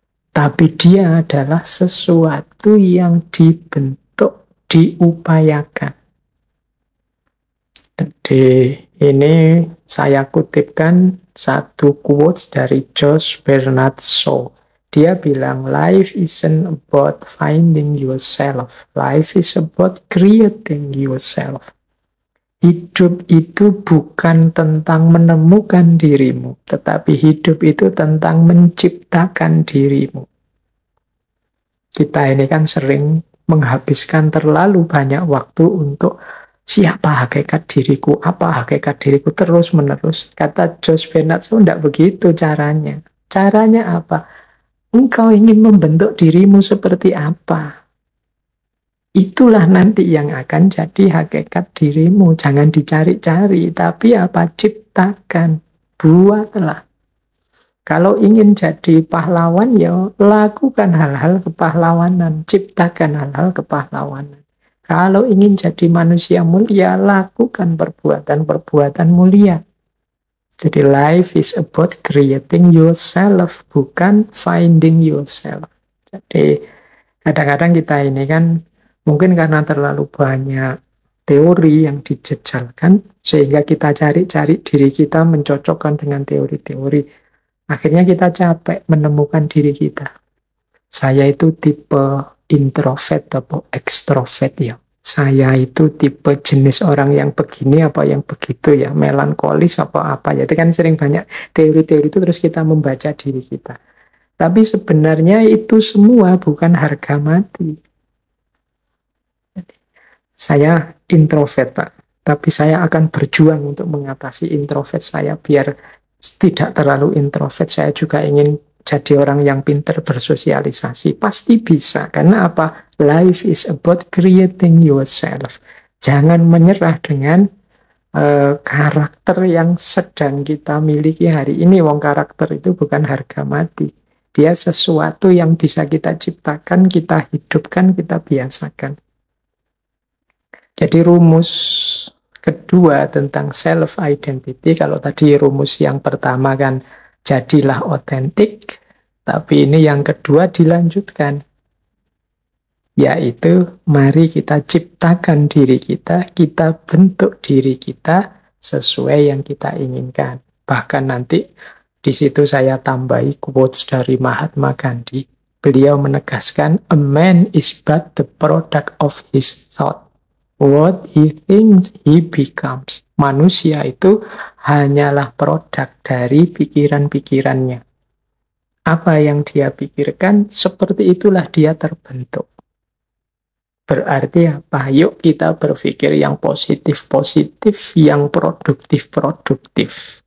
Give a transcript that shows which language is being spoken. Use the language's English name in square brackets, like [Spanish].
[Indonesian] Tapi dia adalah sesuatu yang dibentuk, diupayakan. Jadi ini saya kutipkan satu quotes dari George Bernard Shaw. Dia bilang, [English] life isn't about finding yourself. Life is about creating yourself. [Indonesian] Hidup itu bukan tentang menemukan dirimu, tetapi hidup itu tentang menciptakan dirimu. Kita ini kan sering menghabiskan terlalu banyak waktu untuk siapa hakikat diriku, apa hakikat diriku, terus-menerus. Kata George Bernard Shaw, tidak begitu caranya. Caranya apa? Engkau ingin membentuk dirimu seperti apa? Itulah nanti yang akan jadi hakikat dirimu. Jangan dicari-cari, tapi apa? Ciptakan, buatlah. Kalau ingin jadi pahlawan, ya lakukan hal-hal kepahlawanan, ciptakan hal-hal kepahlawanan. Kalau ingin jadi manusia mulia, lakukan perbuatan-perbuatan mulia. Jadi [English] life is about creating yourself, [Indonesian] bukan [English] finding yourself. [Indonesian] Jadi kadang-kadang kita ini kan mungkin karena terlalu banyak teori yang dijejalkan, sehingga kita cari-cari diri kita mencocokkan dengan teori-teori. Akhirnya kita capek menemukan diri kita. Saya itu tipe introvert atau ekstrovert ya. Saya itu tipe jenis orang yang begini apa yang begitu ya, melankolis apa ya. Itu kan sering banyak teori-teori itu, terus kita membaca diri kita. Tapi sebenarnya itu semua bukan harga mati. Saya introvert, Pak. Tapi saya akan berjuang untuk mengatasi introvert saya biar tidak terlalu introvert. Saya juga ingin jadi orang yang pintar bersosialisasi. Pasti bisa. Karena apa? [English] Life is about creating yourself. [Indonesian] Jangan menyerah dengan karakter yang sedang kita miliki hari ini. Wong karakter itu bukan harga mati. Dia sesuatu yang bisa kita ciptakan, kita hidupkan, kita biasakan. Jadi rumus kedua tentang self-identity, kalau tadi rumus yang pertama kan jadilah otentik, tapi ini yang kedua dilanjutkan, Yaitu mari kita ciptakan diri kita, kita bentuk diri kita sesuai yang kita inginkan. Bahkan nanti di situ saya tambahi quotes dari Mahatma Gandhi. Beliau menegaskan, [English] a man is but the product of his thought. What he thinks, he becomes. [Indonesian] Manusia itu hanyalah produk dari pikiran-pikirannya. Apa yang dia pikirkan, seperti itulah dia terbentuk. Berarti apa? Yuk kita berpikir yang positif-positif, yang produktif-produktif.